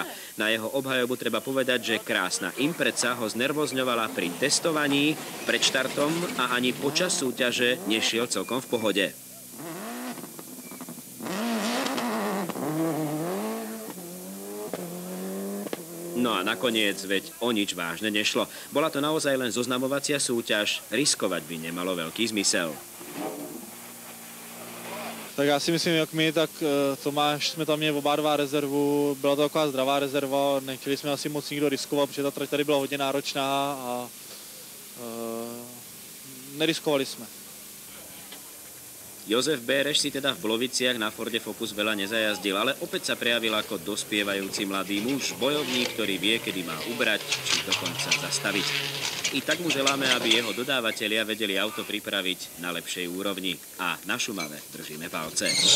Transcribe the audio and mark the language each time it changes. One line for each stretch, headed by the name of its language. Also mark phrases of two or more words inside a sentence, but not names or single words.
Slovak: Na jeho obhajobu treba povedať, že krásna Impreza ho znervozňovala pri testovaní, pred štartom a ani počas súťaže nešiel celkom v pohode. No a nakoniec, veď o nič vážne nešlo. Bola to naozaj len zoznamovacia súťaž, riskovať by nemalo veľký zmysel.
Czech: Tak já si myslím, jak my, tak Tomáš jsme tam měli oba 2 rezervu, byla to taková zdravá rezerva, nechtěli jsme asi moc nikdo riskovat, protože ta trať tady byla hodně náročná a neriskovali jsme.
Slovak: Jozef Béreš si teda v Bloviciach na Forde Focus veľa nezajazdil, ale opäť sa prejavil ako dospievajúci mladý muž, bojovník, ktorý vie, kedy má ubrať, či dokonca zastaviť. I tak mu želáme, aby jeho dodávateľia vedeli auto pripraviť na lepšej úrovni. A na Šumave držíme palce.